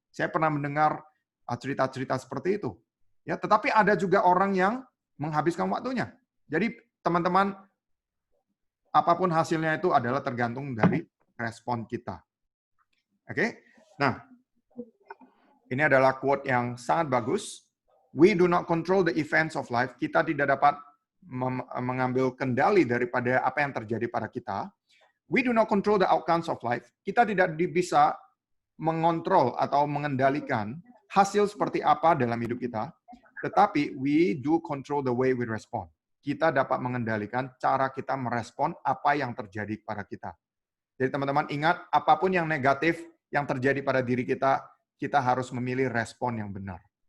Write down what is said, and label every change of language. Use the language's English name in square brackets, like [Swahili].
[Indonesian] Saya pernah mendengar cerita-cerita seperti itu. Ya, tetapi ada juga orang yang menghabiskan waktunya. Jadi teman-teman, apapun hasilnya itu adalah tergantung dari respon kita. Oke? Nah, ini adalah quote yang sangat bagus. [English] We do not control the events of life. [Indonesian] Kita tidak dapat mengambil kendali daripada apa yang terjadi pada kita. [English] We do not control the outcomes of life. [Indonesian] Kita tidak bisa mengontrol atau mengendalikan hasil seperti apa dalam hidup kita. Tetapi [English] we do control the way we respond. [Indonesian] Kita dapat mengendalikan cara kita merespon apa yang terjadi pada kita. Jadi teman-teman ingat, apapun yang negatif yang terjadi pada diri kita, kita harus memilih respon yang benar.